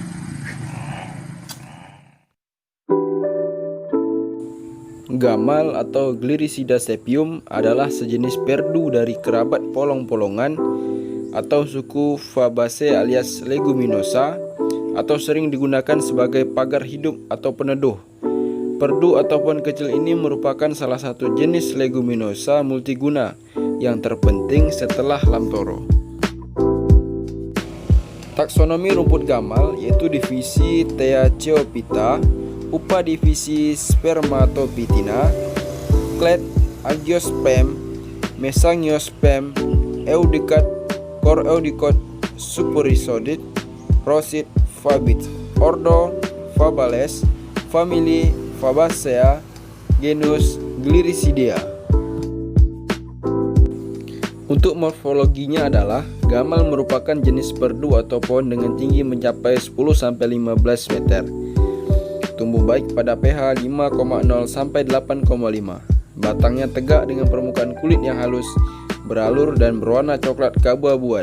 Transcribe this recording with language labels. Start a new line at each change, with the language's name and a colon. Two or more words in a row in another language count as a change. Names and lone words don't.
Indonesian: Gamal atau Gliricida sepium adalah sejenis perdu dari kerabat polong-polongan atau suku Fabaceae alias Leguminosa, atau sering digunakan sebagai pagar hidup atau peneduh. Perdu atau pohon kecil ini merupakan salah satu jenis leguminosa multiguna yang terpenting setelah lamtoro. Taksonomi rumput gamal yaitu divisi Theacheophyta, upadivisi Spermatopitina, clade Angiosperm, Mesangiosperm, Eudicat, Cor Eudicot, Superisodid, Rosid, Fabit, Ordo Fabales, famili Fabaceae, genus Gliricidea. Untuk morfologinya adalah gamal merupakan jenis perdu atau pohon dengan tinggi mencapai 10-15 meter. Tumbuh baik pada pH 5,0 sampai 8,5. Batangnya tegak dengan permukaan kulit yang halus, beralur dan berwarna coklat keabu-abuan.